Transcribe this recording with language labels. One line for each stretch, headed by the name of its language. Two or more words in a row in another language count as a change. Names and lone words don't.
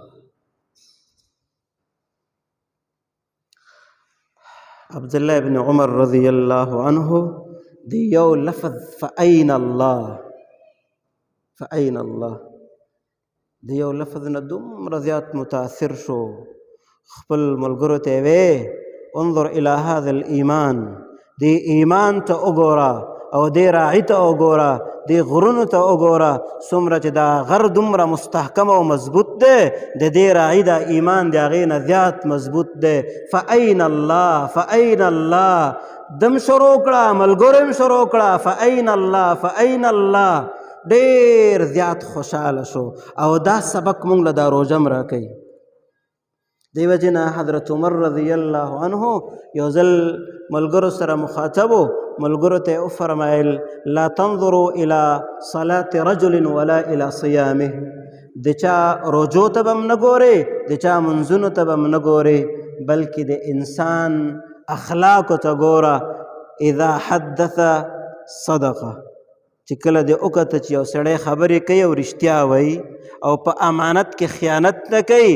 Pashto: عبدالله ابن عمر
Arabic: رضی الله عنه
Pashto: دی یو لفظ
Arabic: فأین الله، فأین الله،
Pashto: دی یو لفظ نه دومره زیات متاثر شو، خپل ملګرو ته وې
Arabic: انظر الى هذا الايمان،
Pashto: دی ایمان ته وګوره او دی راعي ته وګوره، دی غرونو ته وګوره، څومره چې دا غر دومره مستحکم او مضبوط دی، د دې راعي دا ایمان د هغې نه زیات مضبوط دی.
Arabic: فأین الله فأین الله،
Pashto: دم شروع کړه، ملګرو هم شروع کړه،
Arabic: فأین الله فأین الله،
Pashto: ډېر زیات خوشحاله شو. او دا سبق مونږ له دا روژه م راکوي. دی وجې نه حضرت عمر
Arabic: رضی الله عنه
Pashto: یو ځل ملګرو سره مخاطب و، ملګرو ته یې وفرمایل
Arabic: لا تنظروا الى صلاة رجل ولا الى صیامه،
Pashto: د چا روجو ته به م نه ګورې، د چا منځونو ته به م نه ګورې، بلکې د انسان اخلاقو ته ګوره.
Arabic: اذا حدث صدقه،
Pashto: چې کله دې وکته چې یو سړی خبرې کوي او رښتیا وایي او په امانت کې خیانت نه کوي.